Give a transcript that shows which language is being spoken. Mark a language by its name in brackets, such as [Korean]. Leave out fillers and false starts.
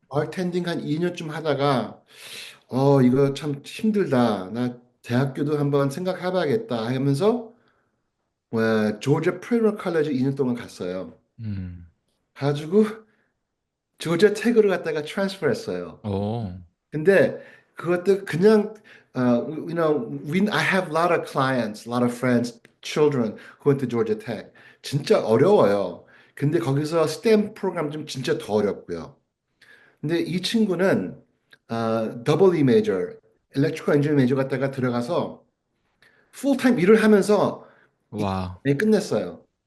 [Korean] bartending 한 2년쯤 하다가 이거 참 힘들다. 나 대학교도 한번 생각해봐야겠다 하면서 조지아 프리미어 컬리지 2년 동안 갔어요. 음. 가지고 조지아 테크를 갔다가 트랜스퍼 했어요. 오. 근데 그것도 그냥 [English] I have a lot of clients, a lot of friends, children who went to Georgia Tech. [Korean] 진짜 어려워요. 근데 거기서 STEM 프로그램 좀 진짜 더 어렵고요. 근데 이 친구는 더블 E 메이저, 엘렉트리컬 엔지니어링 메이저 갔다가 들어가서 풀타임 일을 하면서 와. 끝냈어요.